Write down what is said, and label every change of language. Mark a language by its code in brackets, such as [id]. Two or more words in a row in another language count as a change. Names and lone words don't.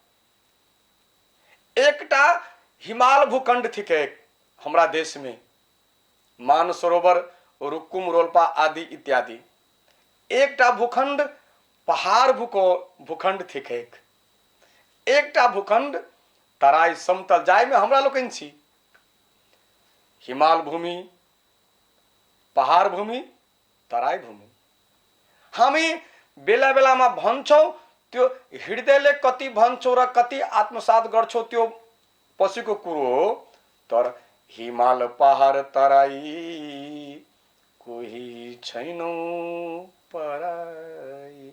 [mai] एकटा हिमाल भूखंड थिके हमरा देश में, मानसरोवर, रुक्कुम, रोल्पा आदि इत्यादि। एकटा भूखंड पहाड़ भूखंड थिके, एकटा भूखंड तराई समतल, जाय में हमरा लोकन छी। हिमाल भूमि, पहाड़ भूमि, तराई भूमि। [ne] हामी बेला बेला में भन्छौ त्यो हृदयले कति भन्छौ र कति आत्मसात गर्छौ त्यो पछिको कुरो हो। तर हिमाल पहाड़ तराई कोही छैनौ पराई।